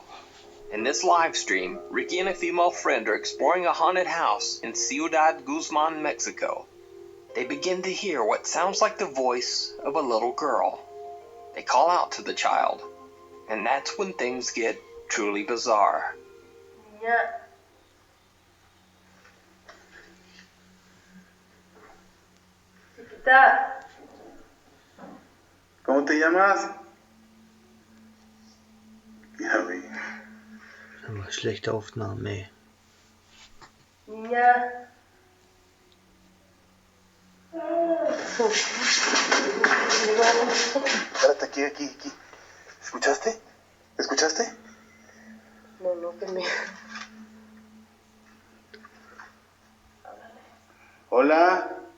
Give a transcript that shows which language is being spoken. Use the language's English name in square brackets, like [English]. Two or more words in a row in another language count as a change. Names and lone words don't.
[English] In this live stream, Ricky and a female friend are exploring a haunted house in Ciudad Guzman, Mexico. They begin to hear what sounds like the voice of a little girl. They call out to the child, and that's when things get truly bizarre. Yeah. [Spanish] Chiquita. ¿Cómo te llamas? [German] Ja, wie? Aber schlechte Aufnahmen, ey. [Spanish] Niña. Espérate, aquí. ¿Escuchaste? ¿Escuchaste? No, que me... Hola.